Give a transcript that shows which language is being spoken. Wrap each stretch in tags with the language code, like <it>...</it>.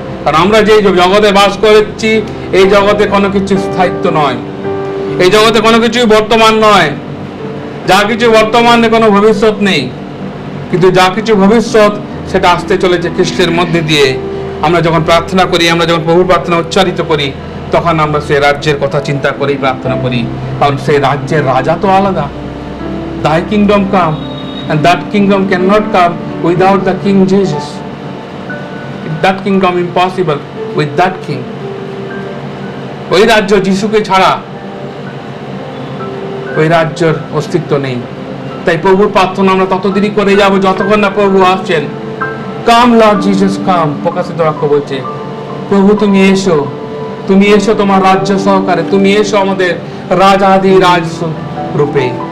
<bn>কারণ আমরা যে জগতে বাস করছি, এই জগতে কোনো কিছু স্থায়িত্ব নয়, এই জগতে কোনো কিছুই বর্তমান নয়। যা কিছু বর্তমানে কোনো ভবিষ্যৎ নেই, কিন্তু যা কিছু ভবিষ্যৎ সেটা আসতে চলেছে খ্রিস্টের মধ্যে দিয়ে। আমরা যখন প্রার্থনা করি, আমরা যখন প্রভুর প্রার্থনা উচ্চারিত করি, তখন আমরা সেই রাজ্যের কথা চিন্তা করেই প্রার্থনা করি। কারণ সেই রাজ্যের রাজা তো আলাদা।</bn> <en>Thy kingdom come, and that kingdom cannot come without the King Jesus. That kingdom impossible with that king.</en> <bn>ওই রাজ্য যিশুকে ছাড়া ওই রাজ্যের অস্তিত্ব নেই। তাই প্রভুর প্রার্থনা আমরা ততদিনই করে যাব যতক্ষণ না প্রভু আসছেন। কাম লর্ড জিসাস কাম, প্রকাশিত বাক্য বলছে, প্রভু তুমি এসো, তুমি এসো তোমার রাজ্য সহকারে, তুমি এসো আমাদের রাজাধি রাজ রূপে।</bn>